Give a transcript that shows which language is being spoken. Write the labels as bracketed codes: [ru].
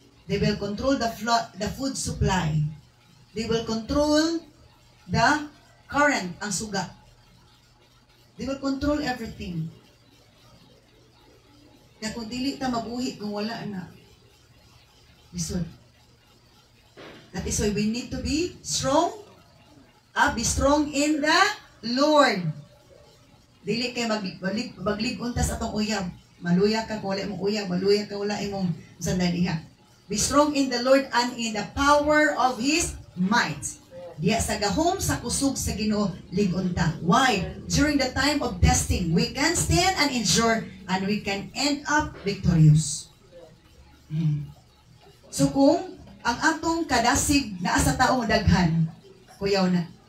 [en] They will control the food supply. They will control the current, [ceb] ang suga. [en] They will control everything. [ceb] Kaya kung dili ta mabuhi kung wala na, bisod. [en] That is why we need to be strong. Be strong in the Lord. [ceb] Dili kay magligunta sa atong uyab. Maluya ka kung wala imong uyab, maluya ka wala imong sandaliha. [en] Be strong in the Lord and in the power of His might. [ceb] Diya sa gahom sa kusog sa Ginoo ligunta. [en] Why? During the time of testing, we can stand and endure and we can end up victorious. [ceb] So kung ang atong kadasig naa sa taong daghan, kuyaw na.